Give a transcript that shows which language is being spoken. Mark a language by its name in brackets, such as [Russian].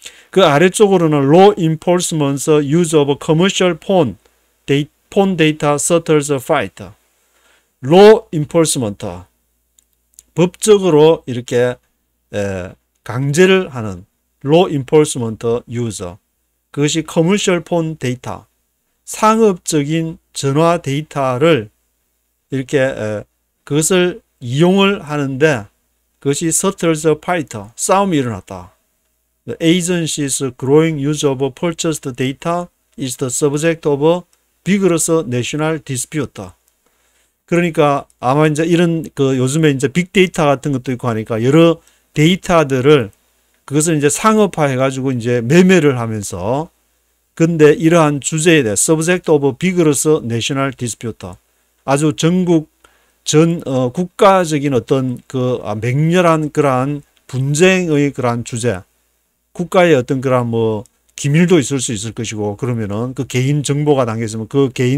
[Korean] 그 아래쪽으로는 [English] Law Enforcement's Use of Commercial Phone Data Settles Fight. [Korean] Law Enforcement, 법적으로 이렇게 강제를 하는 Law Enforcement Use, 그것이 [English] Commercial Phone Data, [Korean] 상업적인 전화 데이터를 이렇게 그것을 이용을 하는데, 그것이 [English] settles fight, [Korean] 싸움이 일어났다. [English] The agency's growing use of purchased data is the subject of vigorous national dispute. [Korean] 그러니까 아마 이제 이런 요즘에 이제 빅데이터 같은 것도 있고 하니까 여러 데이터들을 그것을 이제 상업화 해가지고 이제 매매를 하면서 근데 이러한 주제에 대해 [English] subject of vigorous national dispute, [Korean] 아주 전국 국가적인 어떤 맹렬한 그러한 분쟁의 그러한 주제, 국가의 어떤 그러한 기밀도 있을 수 있을 것이고, 그러면은 그 개인 정보가 담겨 있으면 그